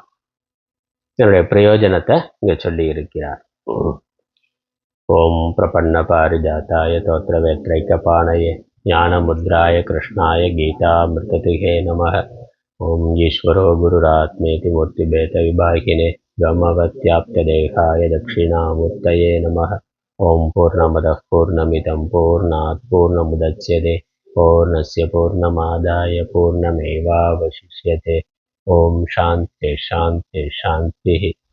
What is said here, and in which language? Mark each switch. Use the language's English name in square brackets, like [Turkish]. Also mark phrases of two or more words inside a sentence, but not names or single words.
[Tamil] என்னுடைய பிரயோஜனத்தை இங்க சொல்லி இருக்கிறார். [Sanskrit] ओम् प्रपन्न पारिजाताय तोत्त्र वेत्रैकपाणये ज्ञानमुद्राय कृष्णाय गीतामृतदुहे नमः. ओम् ईश्वरो गुरुरात्मेति मूर्तिभेद विभागिने ब्रह्मवत्याप्तदेहाय दक्षिणामूर्तये नमः. ओम पूर्णमदः पूर्णमिदं पूर्णात् पूर्णमुदच्यते पूर्णस्य पूर्णमादाय पूर्णमेवावशिष्यते. ओम शान्ति शान्ति शान्तिः.